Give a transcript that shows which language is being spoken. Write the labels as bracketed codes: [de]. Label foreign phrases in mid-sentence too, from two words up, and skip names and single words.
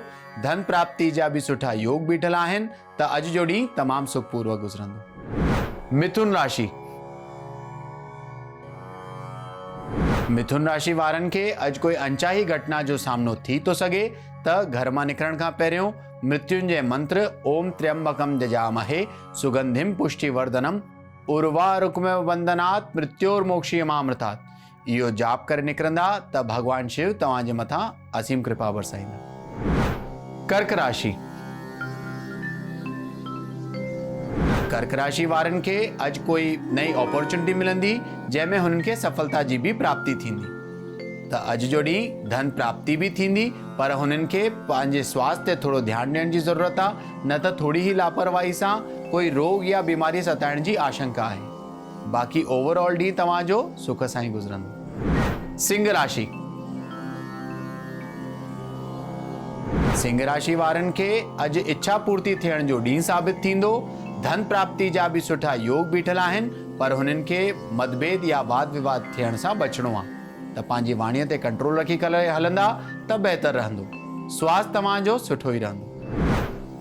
[sd] धन प्राप्ति जा भी सुठा योग बीठल आहिनि त अॼु जो ॾींहुं तमामु सुखपूर्वक गुज़रंदो। मिथुन राशि। मिथुन राशि वारनि खे अॼु कोई अनचाही घटना जो सामनो थी तो सघे त घर मां निकिरण खां पहिरियों मृत्युंजय मंत्र [sa] ओम त्र्यंबकम जजामहे सुगंधिम पुष्टिवर्धनम उर्वारुकमेव बंधनात् मृत्योर्मोक्षीयमामृतात् [sd] इहो जाप करे निकिरंदा त भगवान शिव तव्हांजे मथां असीम कृपा बरसाईंदा। कर्क राशि। कर्क राशि वारनि खे अॼु कोई नई अपॉर्चुनिटी मिलंदी जंहिंमें हुननि खे सफलता जी भी प्राप्ति थींदी। त अॼु जो ॾींहुं धन प्राप्ति भी थींदी, पर हुननि खे पंहिंजे स्वास्थ्य ते थोरो ध्यानु ॾियण जी ज़रूरत आहे, न त थोड़ी ही लापरवाही सां कोई रोग या बीमारी सताइण जी आशंका आहे। बाक़ी ओवरऑल ॾींहुं तव्हांजो सुख सां ई गुज़रंदो। सिंह राशि। सिंह राशि वारनि खे अॼु इच्छा पूर्ति थियण जो ॾींहुं साबित थींदो। धन प्राप्ति जा भी सुठा योग बीठल आहिनि, पर हुननि खे मतभेद या वाद विवाद थियण सां बचणो आहे। त पंहिंजी वाणीअ ते कंट्रोल रखी करे हलंदा त बहितर रहंदो। स्वास्थ्य तव्हांजो सुठो ई रहंदो।